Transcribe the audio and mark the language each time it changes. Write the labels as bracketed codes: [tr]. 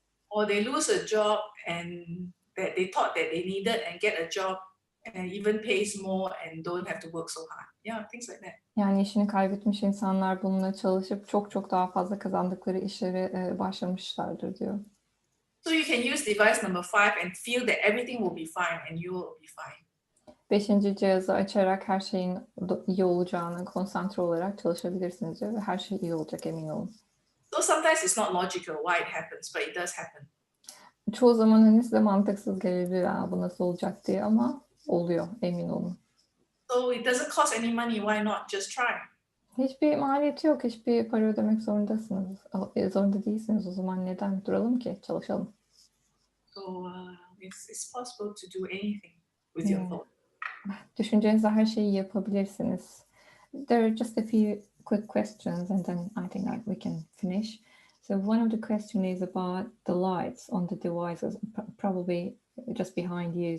[en] Or they lose a job and that they thought that they needed and get a job and even pays more and don't have to work so hard. Yeah, things like that. [tr] Yani işini kaybetmiş insanlar bununla çalışıp çok daha fazla kazandıkları işlere başlamışlardır diyor. [en] So you can use device number 5 and feel that everything will be fine and you will be fine. [tr] 5. cihazı açarak her şeyin iyi olacağını konsantre olarak çalışabilirsiniz diyor ve her şey iyi olacak emin olun. [en] So sometimes it's not logical why it happens, but it does happen. [tr] Çoğu zaman hani size mantıksız gelebilir bu nasıl olacak diye ama oluyor emin olun. [en] So it doesn't cost any money, why not? Just try. [tr] Hiçbir maliyeti yok, hiçbir para ödemek zorunda değilsiniz. O zaman neden duralım ki? Çalışalım. [en] So it's possible to do anything with your thought. [tr] Düşüncenizle her şeyi yapabilirsiniz. [en] There are just a few quick questions and then I think that we can finish. So one of the questions is about the lights on the devices, probably just behind you.